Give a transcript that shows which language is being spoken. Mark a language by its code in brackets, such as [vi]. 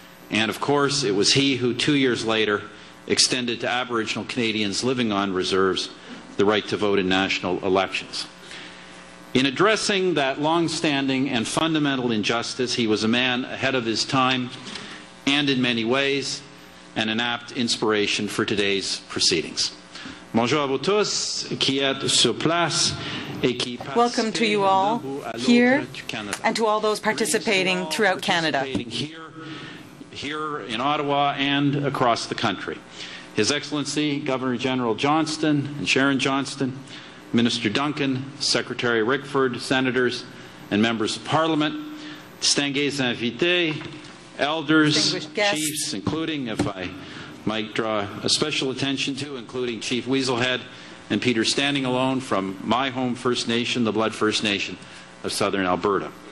[en] And, of course, it was he who 2 years later extended to Aboriginal Canadians living on reserves the right to vote in national elections. In addressing that long-standing and fundamental injustice, he was a man ahead of his time and, in many ways, an apt inspiration for today's proceedings. [fr] Bonjour à vous tous qui êtes sur place et qui participent. [en] Welcome to you all here and to all those participating throughout Canada, here in Ottawa and across the country. His Excellency Governor-General Johnston and Sharon Johnston, Minister Duncan, Secretary Rickford, Senators and Members of Parliament, [fr] distingués invités, [en] elders, chiefs, including, if I might draw a special attention to, including Chief Weaselhead and Peter Standing Alone from my home First Nation, the Blood First Nation of Southern Alberta.